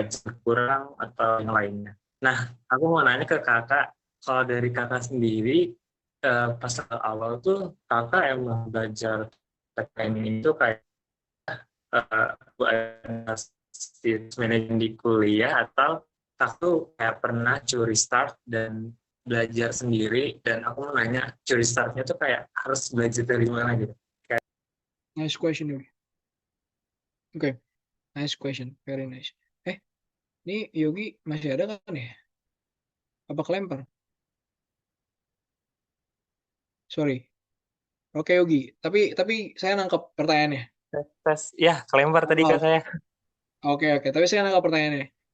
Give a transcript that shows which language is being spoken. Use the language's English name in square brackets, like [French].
[Indonesian] budget kurang atau yang lainnya. Nah, aku mau nanya ke kakak, kalau dari kakak sendiri pas awal tuh kakak emang belajar tech planning itu kayak buat manajemen di kuliah atau aku tuh kayak pernah curi start dan belajar sendiri dan aku mau nanya curi startnya tuh kayak harus belajar dari mana gitu. Kayak, [English] nice question, Yogi. Oke, nice question, very nice. [Indonesian] Ini Yogi masih ada kan ya? Apa kelempar? [English] Sorry. [Indonesian] Oke, Yogi. Tapi saya nangkep pertanyaannya. tes, ya kelempar tadi ke Oh, saya. oke, oke. Tapi saya nangkep pertanyaannya.